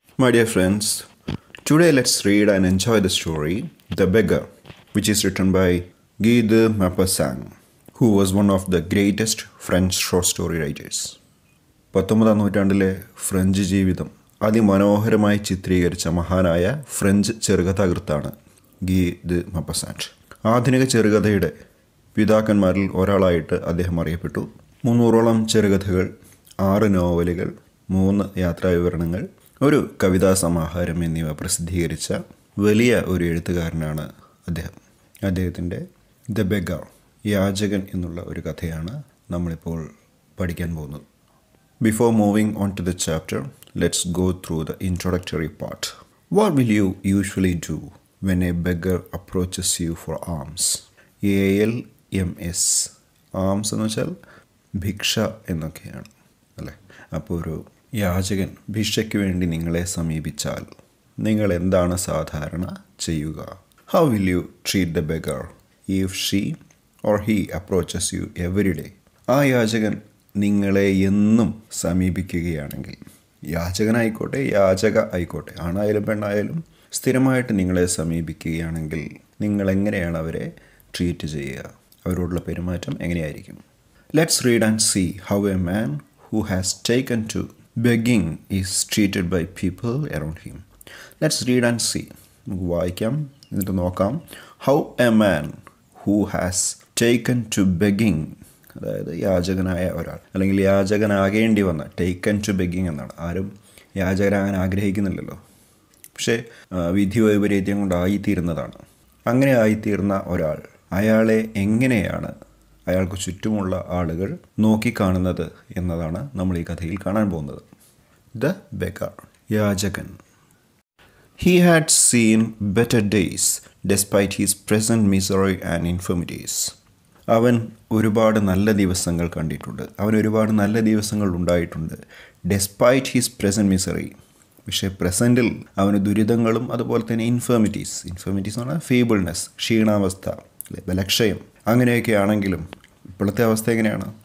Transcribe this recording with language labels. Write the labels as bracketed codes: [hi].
[en] My dear friends, today let's read and enjoy the story The Beggar, which is written by Maupassant, who was one of the greatest French short story writers. [ml] 19ാം നൂറ്റാണ്ടിലെ French ജീവിതം അതിമനോഹരമായി ചിത്രീകരിച്ച മഹാനായ French ചെറുകഥാകൃത്താണ് മൗപാസാന്റ്. ആധുനിക ചെറുകഥയുടെ പിതാക്കന്മാരിൽ ഒരാളായിട്ട് അദ്ദേഹം അറിയപ്പെട്ടു. 300ഓളം ചെറുകഥകൾ, 6 നോവലുകൾ, 3 യാത്രാവിവരണങ്ങൾ, ഒരു കവിതാ സമാഹാരം എന്നിവ പ്രസിദ്ധീകരിച്ച വലിയ ഒരു എഴുത്തുകാരനാണ് അദ്ദേഹം. അദ്ദേഹത്തിൻ്റെ ദ ബെഗർ, യാചകൻ എന്നുള്ള ഒരു കഥയാണ് നമ്മളിപ്പോൾ പഠിക്കാൻ പോകുന്നത്. [en] Before moving on to the chapter, let's go through the introductory part. What will you usually do when a beggar approaches you for alms? ALMS. [ml] Arms എന്ന് വെച്ചാൽ ഭിക്ഷ എന്നൊക്കെയാണ് അല്ലേ. അപ്പോൾ ഒരു യാചകൻ ഭിക്ഷയ്ക്ക് വേണ്ടി നിങ്ങളെ സമീപിച്ചാൽ നിങ്ങൾ എന്താണ് സാധാരണ ചെയ്യുക? How will you treat the beggar if she or he approaches you every day? ആ യാചകൻ നിങ്ങളെ എന്നും സമീപിക്കുകയാണെങ്കിൽ, യാചകനായിക്കോട്ടെ യാചക ആയിക്കോട്ടെ, ആണായാലും പെണ്ണായാലും സ്ഥിരമായിട്ട് നിങ്ങളെ സമീപിക്കുകയാണെങ്കിൽ നിങ്ങൾ എങ്ങനെയാണ് അവരെ ട്രീറ്റ് ചെയ്യുക? അവരോടുള്ള പെരുമാറ്റം എങ്ങനെയായിരിക്കും? [en] Let's read and see how a man who has taken to begging is treated by people around him. Let's read and see. [ml] നമുക്ക് വായിക്കാം, എന്നിട്ട് നോക്കാം. [en] How a man who has taken to begging, [ml] അതായത് യാചകനായ ഒരാൾ, അല്ലെങ്കിൽ യാചകനാകേണ്ടി വന്ന, [en] taken to begging [ml] എന്നാണ്. ആരും യാചകനാകാൻ ആഗ്രഹിക്കുന്നില്ലല്ലോ, പക്ഷേ വിധി വൈപരീത്യം കൊണ്ടായിത്തീരുന്നതാണ്. അങ്ങനെ ആയിത്തീർന്ന ഒരാൾ, അയാളെ എങ്ങനെയാണ് അയാൾക്ക് ചുറ്റുമുള്ള ആളുകൾ നോക്കിക്കാണുന്നത് എന്നതാണ് നമ്മൾ ഈ കഥയിൽ കാണാൻ പോകുന്നത്. The beggar, Yachakan. [en] He had seen better days despite his present misery and infirmities. [ml] അവൻ ഒരുപാട് നല്ല ദിവസങ്ങൾ കണ്ടിട്ടുണ്ട്, അവൻ ഒരുപാട് നല്ല ദിവസങ്ങൾ ഉണ്ടായിട്ടുണ്ട്. [en] despite his present misery, [ml] പക്ഷേ പ്രസൻറ്റിൽ അവന് ദുരിതങ്ങളും അതുപോലെ തന്നെ ഇൻഫർമിറ്റീസ് എന്ന് പറഞ്ഞാൽ ഫീബിൾനെസ്, ക്ഷീണാവസ്ഥ, ബലക്ഷയം, അങ്ങനെയൊക്കെ ആണെങ്കിലും ഇപ്പോഴത്തെ അവസ്ഥ എങ്ങനെയാണ്?